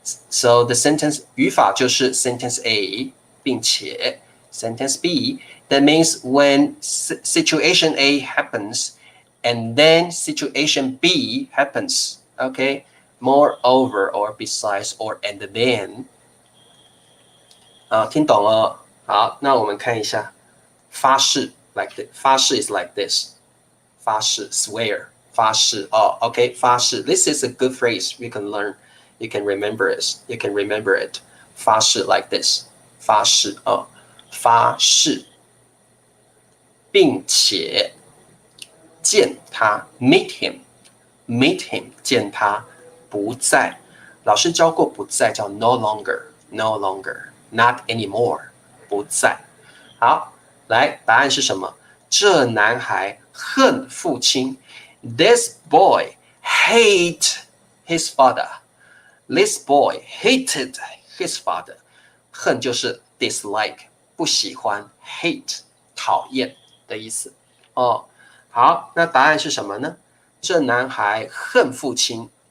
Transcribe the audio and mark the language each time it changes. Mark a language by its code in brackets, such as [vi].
[en] so the sentence [zh] 语法就是 [en] sentence A 并且 sentence B that means when situation A happens and then situation B happens Okay, moreover or besides or and then [zh] 听懂了好，那我们看一下发誓 [en] like this. 发誓 is like this. 发誓 swear 发誓OK 发誓 This is a good phrase you can learn. You can remember it. 发誓 like this. [zh] 发誓啊，发誓，并且见他 [en] meet him [zh] 见他不在。老师教过不在叫 [en] no longer not anymore [zh] 不在。好，来答案是什么？这男孩恨父亲。 [en] This boy hate his father. This boy hated his father. [zh] 恨就是 dislike 不喜欢 hate 讨厌的意思哦。好，那答案是什么呢？这男孩恨父亲。